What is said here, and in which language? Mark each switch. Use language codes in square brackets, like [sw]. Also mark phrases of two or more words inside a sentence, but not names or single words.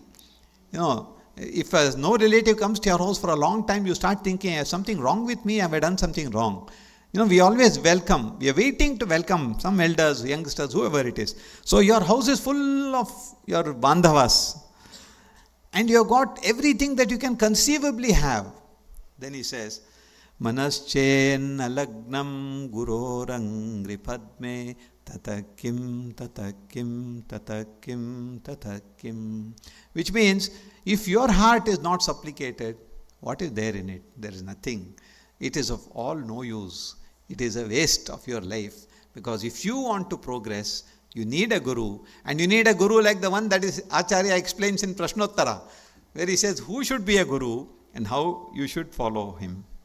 [en] You know, if no relative comes to your house for a long time, you start thinking, is something wrong with me? Have I done something wrong? You know, we always welcome. We are waiting to welcome some elders, youngsters, whoever it is. So your house is full of your bandhavas. And you have got everything that you can conceivably have. Then he says, [sa] मनश्चेन् अलग्नं गुरोरङ्घ्रि पद्मे ततःकिं ततःकिं ततःकिं ततःकिं. [en] Which means, if your heart is not supplicated, what is there in it? There is nothing. It is of all no use. It is a waste of your life. Because if you want to progress, you need a guru. And you need a guru like the one that is Acharya explains in Prashnottara, where he says who should be a guru and how you should follow him.